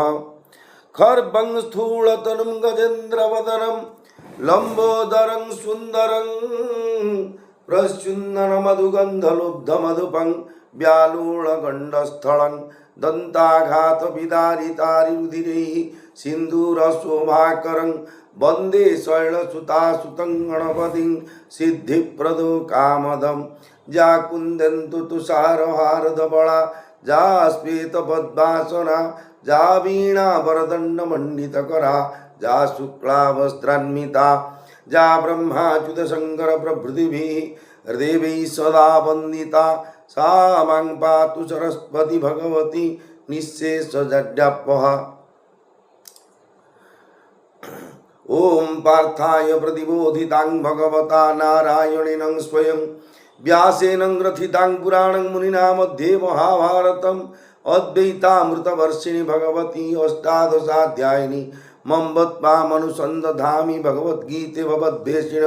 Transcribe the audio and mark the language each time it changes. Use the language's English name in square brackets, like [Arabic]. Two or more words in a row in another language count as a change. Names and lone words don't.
[Sanskrit] खर्वं स्थूलतनुं गजेन्द्रवदनं लंबोदरं सुंदरं प्रस्युन्ननमधुगन्धलुब्धमधुपं व्यालूढगण्डस्थलं दन्ताघातविदारितारिरुधिरैः सिन्दूरशोभाकरं वन्दे शैलसुतासुतं गणपतिं सिद्धिप्रदो कामदं। जा कुन्दन्तु तुषारहारधवला जा श्वेतपद्मासना जा वीणावरदण्डमण्डितकरा जा शुक्लावस्त्रान्विता जा ब्रह्माच्युत शंकर प्रभृतिभिः हृदयैः सदा वन्दिता सा मां पातु सरस्वती भगवती निःशेषजड्यापहा। ओम पार्थाय प्रतिबोधितां भगवता नारायणेन स्वयं व्यासेन ग्रथितां पुराणं मुनिना मध्ये महाभारतम् अद्वैतामृतवर्षिणि भगवती अष्टादशाध्यायिनी मम्बत्मामनुसन्दधामि भगवद्गीते भवद्वेषिणं।